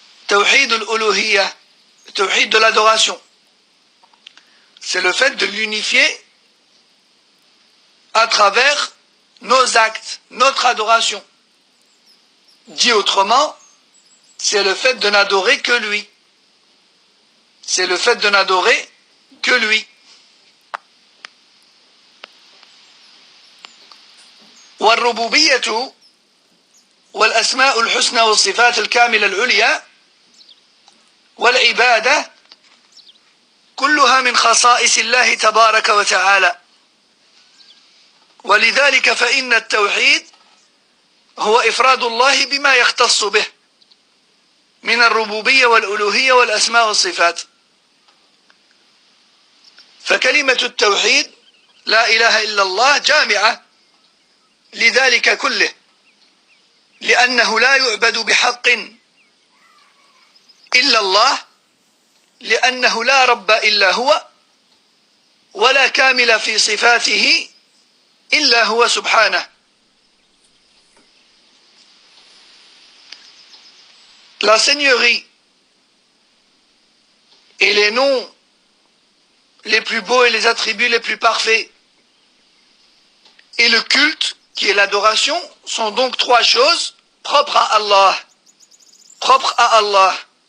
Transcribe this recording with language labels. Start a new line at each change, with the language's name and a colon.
French: Tawhid al-uluhiyya, le tawhid de l'adoration. C'est le fait de l'unifier à travers nos actes, notre adoration. Dit autrement, c'est le fait de n'adorer que lui. C'est le fait de n'adorer que lui.
Arabic: والربوبية والأسماء الحسنى والصفات الكاملة العليا والعبادة كلها من خصائص الله تبارك وتعالى. ولذلك فإن التوحيد هو إفراد الله بما يختص به من الربوبية والألوهية والأسماء والصفات. فكلمة التوحيد لا إله إلا الله جامعة لذلك كله، لأنه لا يعبد بحق إلا الله، لأنه لا رب إلا هو، ولا كامل في صفاته إلا هو سبحانه.
French: La seigneurie et les noms les plus beaux et les attributs les plus parfaits et le culte qui est l'adoration sont donc trois choses propres à Allah. Propres à Allah.